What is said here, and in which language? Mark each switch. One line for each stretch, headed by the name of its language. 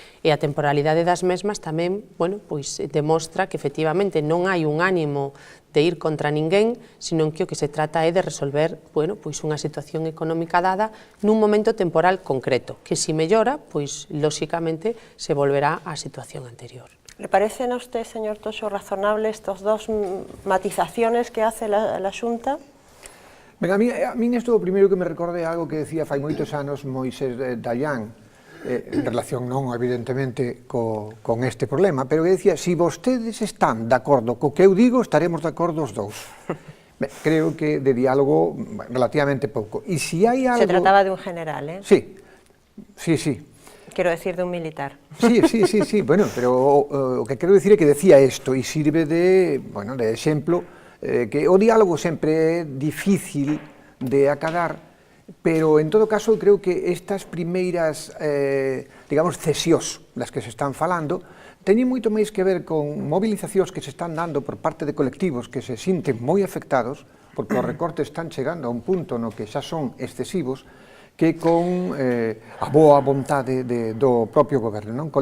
Galician: E a temporalidade das mesmas tamén, bueno, pois demostra que efectivamente non hai un ánimo de ir contra ninguén, sino que o que se trata é de resolver, bueno, pois unha situación económica dada nun momento temporal concreto, que se mellora, pois lóxicamente se volverá á situación anterior.
Spanish: ¿Le parecen a usted, señor Toxo, razonable estas dos matizaciones que hace la Xunta?
Galician: Ben, a mí isto o primeiro que me recorde é algo que decía fai moitos anos Moisés Dayan, en relación non, evidentemente, con este problema, pero que decía, si vostedes están de acordo co que eu digo, estaremos de acordo os dous. Ben, creo que de diálogo relativamente pouco. E si hai algo...
Spanish: Se trataba de un general, ¿eh? Sí, sí, sí. Quiero decir de un militar.
Galician: Sí, bueno, pero o que quero dicir é que decía isto e sirve de, bueno, de exemplo, que o diálogo sempre é difícil de acadar, pero en todo caso creo que estas primeiras, digamos, cesións das que se están falando, teñen moito máis que ver con movilizacións que se están dando por parte de colectivos que se sinten moi afectados, porque os recortes están chegando a un punto no que xa son excesivos, que con a boa vontade do propio goberno, non?